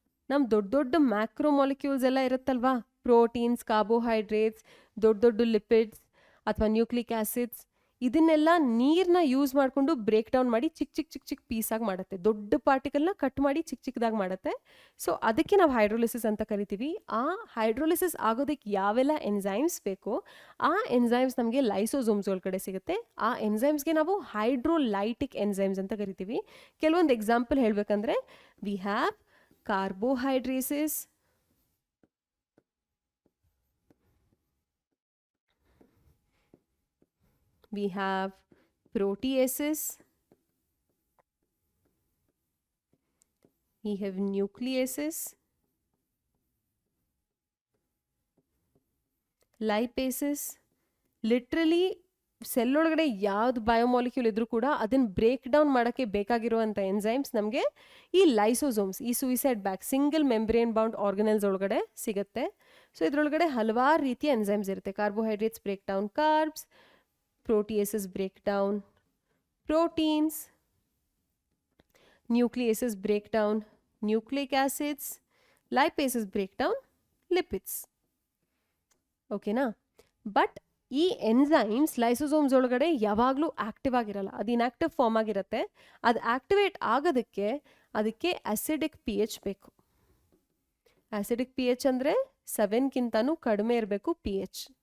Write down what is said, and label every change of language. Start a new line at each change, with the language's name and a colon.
Kannada: ನಮ್ಮ ದೊಡ್ಡ ದೊಡ್ಡ ಮ್ಯಾಕ್ರೋ ಮಾಲಿಕ್ಯೂಲ್ಸ್ ಎಲ್ಲ ಇರುತ್ತಲ್ವಾ, ಪ್ರೋಟೀನ್ಸ್, ಕಾರ್ಬೋಹೈಡ್ರೇಟ್ಸ್, ದೊಡ್ಡ ದೊಡ್ಡ ಲಿಪಿಡ್ಸ್ ಅಥವಾ ನ್ಯೂಕ್ಲಿಕ್ ಆ್ಯಸಿಡ್ಸ್, ಇದನ್ನೆಲ್ಲ ನೀರನ್ನ ಯೂಸ್ ಮಾಡಿಕೊಂಡು ಬ್ರೇಕ್ ಡೌನ್ ಮಾಡಿ ಚಿಕ್ಕ ಪೀಸಾಗಿ ಮಾಡುತ್ತೆ. ದೊಡ್ಡ ಪಾರ್ಟಿಕಲ್ನ ಕಟ್ ಮಾಡಿ ಚಿಕ್ಕದಾಗಿ ಮಾಡುತ್ತೆ. ಸೊ ಅದಕ್ಕೆ ನಾವು ಹೈಡ್ರೋಲಿಸಿಸ್ ಅಂತ ಕರಿತೀವಿ. ಆ ಹೈಡ್ರೋಲಿಸಿಸ್ ಆಗೋದಕ್ಕೆ ಯಾವೆಲ್ಲ ಎನ್ಸೈಮ್ಸ್ ಬೇಕೋ ಆ ಎನ್ಸೈಮ್ಸ್ ನಮಗೆ ಲೈಸೋಸೋಮ್ಸ್ ಒಳಗಡೆ ಸಿಗುತ್ತೆ. ಆ ಎನ್ಸೈಮ್ಸ್ಗೆ ನಾವು ಹೈಡ್ರೋಲೈಟಿಕ್ ಎನ್ಸೈಮ್ಸ್ ಅಂತ ಕರಿತೀವಿ. ಕೆಲವೊಂದು ಎಕ್ಸಾಂಪಲ್ ಹೇಳಬೇಕಂದ್ರೆ
English: We have carbohydrases, we have proteases, we have nucleases, lipases.
Kannada: Literally cell ಒಳಗಡೆ ಯಾವ್ದು ಬಯೋಮಾಲಿಕ್ಯೂಲ್ ಇದ್ರೂ ಕೂಡ ಅದನ್ನು ಬ್ರೇಕ್ ಡೌನ್ ಮಾಡೋಕ್ಕೆ ಬೇಕಾಗಿರುವಂಥ ಎನ್ಸೈಮ್ಸ್ ನಮಗೆ ಈ ಲೈಸೋಸೋಮ್ಸ್, ಈ suicide bag, single membrane bound organelles ಒಳಗಡೆ ಸಿಗುತ್ತೆ. ಸೊ ಇದರೊಳಗಡೆ ಹಲವಾರು ರೀತಿಯ ಎನ್ಸೈಮ್ಸ್ ಇರುತ್ತೆ.
English: Carbohydrates break down carbs, proteases break down proteins, nucleases break down nucleic acids, lipases break down lipids.
Kannada: ಓಕೆನಾ? ಬಟ್ ಈ ಎನ್ಸೈಮ್ಸ್ ಲೈಸೋಸೋಮ್ಸ್ ಒಳಗಡೆ ಯಾವಾಗಲೂ ಆಕ್ಟಿವ್ ಆಗಿರಲ್ಲ, ಅದು ಇನ್ಆಕ್ಟಿವ್ ಫಾರ್ಮ್ ಆಗಿರುತ್ತೆ. ಅದು ಆಕ್ಟಿವೇಟ್ ಆಗೋದಕ್ಕೆ ಅದಕ್ಕೆ ಅಸಿಡಿಕ್ ಪಿ ಎಚ್ ಬೇಕು. ಅಸಿಡಿಕ್ ಪಿ ಎಚ್ ಅಂದರೆ 7ಗಿಂತನೂ ಕಡಿಮೆ ಇರಬೇಕು ಪಿ ಎಚ್.